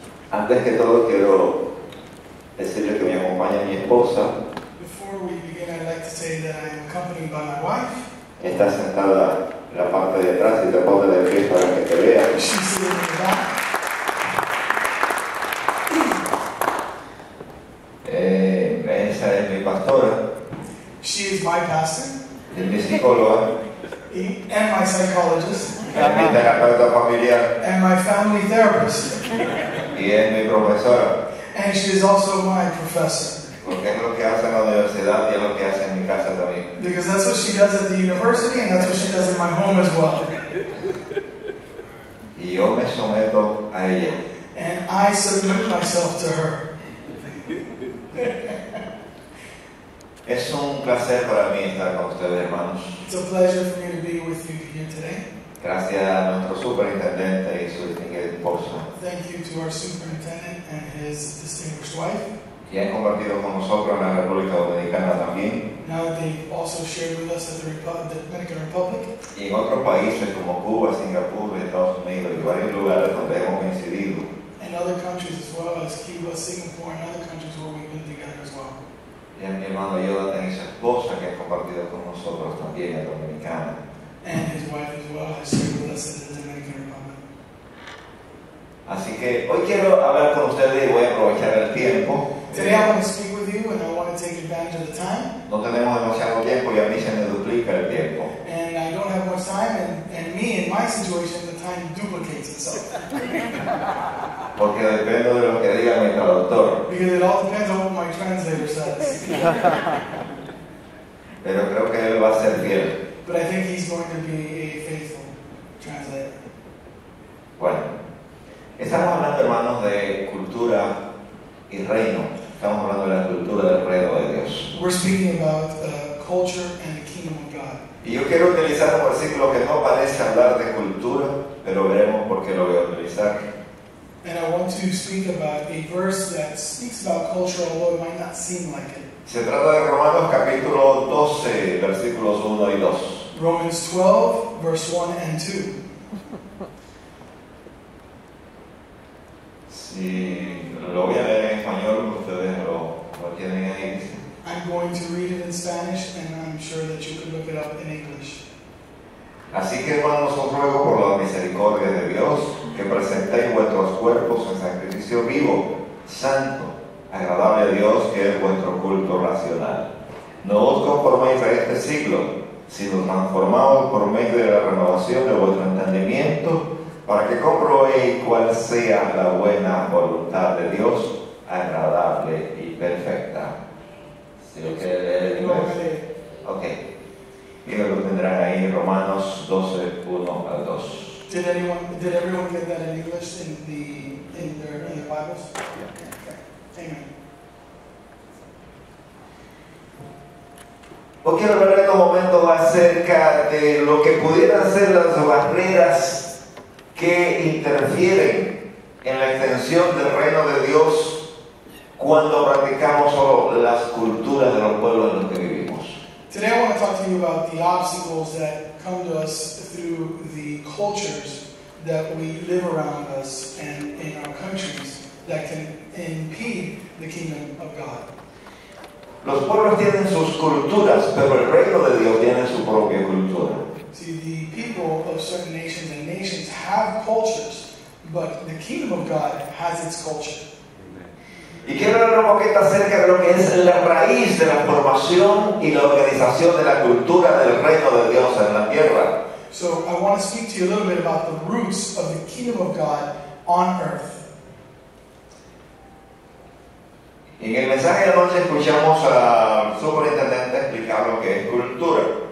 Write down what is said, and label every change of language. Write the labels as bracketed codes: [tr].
[es] Antes que todo quiero decirle que me acompaña mi esposa. [en] Before we begin, I'd like to say that I am accompanied by my wife. [es] Está sentada en la parte de atrás y te pone de pie para que te vea. [en] She's sitting in the back. [es] Esa es mi pastora. [en] She is my pastor. [es] Es mi psicóloga. [en] And my psychologist. [es] Es mi terapeuta familiar. [en] And my family therapist. [es] Y es mi profesora. [en] And she is also my professor. [es] Porque es lo que hace en la universidad y es lo que hace en mi casa también. [en] Because that's what she does at the university and that's what she does in my home as well. [es] Y yo me someto a ella. [en] And I submit myself to her. [es] Es un placer para mí estar con ustedes, hermanos. [en] It's a pleasure for me to be with you here today. [es] Gracias a nuestro superintendente y su distinguida esposa. [en] Thank you to our superintendent and his distinguished wife. [es] Y han compartido con nosotros en la República Dominicana también. [en] Now that they've also shared with us at the Dominican Republic. [es] Y en otros países como Cuba, Singapur, Estados Unidos y varios lugares donde hemos coincidido. [en] And other countries as well as Cuba, Singapore, and other countries where we've been together as well. [es] Y a mi hermano Jonathan y su esposa que han compartido con nosotros también en Dominicana. [en] And his wife as well has shared with us at the Dominican Republic. [es] Así que hoy quiero hablar con ustedes y voy a aprovechar el tiempo. [en] Today I want to speak with you and I want to take advantage of the time. [es] No tenemos demasiado tiempo y a mí se me duplica el tiempo. [en] And I don't have much time and me, in my situation, the time duplicates itself. [es] Porque depende de lo que diga mi traductor. [en] Because it all depends on what my translator says. [es] Pero creo que él va a ser fiel. [en] But I think he's going to be a faithful translator. [es] Bueno, estamos hablando, hermanos, de cultura y reino. Estamos hablando de la cultura del reino de Dios. [en] We're speaking about culture and the kingdom of God. [es] Y yo quiero utilizar un versículo que no parece hablar de cultura, pero veremos por qué lo voy a utilizar. [en] And I want to speak about a verse that speaks about culture, although it might not seem like it. [es] Se trata de Romanos capítulo 12, versículos 1 y 2. [en] Romans 12, verse 1 and 2. [es] Si lo voy a leer en español, ustedes lo tienen ahí, dice. [en] I'm going to read it in Spanish, and I'm sure that you can look it up in English. [es] Así que, hermanos, os ruego por la misericordia de Dios que presentéis vuestros cuerpos en sacrificio vivo, santo, agradable a Dios, que es vuestro culto racional. No os conforméis a este siglo, sino transformaos por medio de la renovación de vuestro entendimiento, para que comprobéis cuál sea la buena voluntad de Dios, agradable y perfecta. Si lo quiere leer en inglés. Ok. Y lo tendrán ahí en Romanos 12, 1 al 2. [en] Did everyone get that in English in their Bibles? Yeah. Okay. Amen. [es] Hoy quiero hablar en un momento acerca de lo que pudieran ser las barreras que interfieren en la extensión del reino de Dios cuando practicamos solo las culturas de los pueblos en los que vivimos. [en] Today I want to talk to you about the obstacles that come to us through the cultures that we live around us and in our countries that can impede the kingdom of God. [es] Los pueblos tienen sus culturas, pero el reino de Dios tiene su propia cultura. [en] See, the people of certain nations and nations have cultures, but the kingdom of God has its culture. [es] Y quiero hablar un poquito acerca de lo que es la raíz de la formación y la organización de la cultura del reino de Dios en la tierra. [en] So I want to speak to you a little bit about the roots of the kingdom of God on earth. [es] En el mensaje de anoche escuchamos al superintendente explicar lo que es cultura.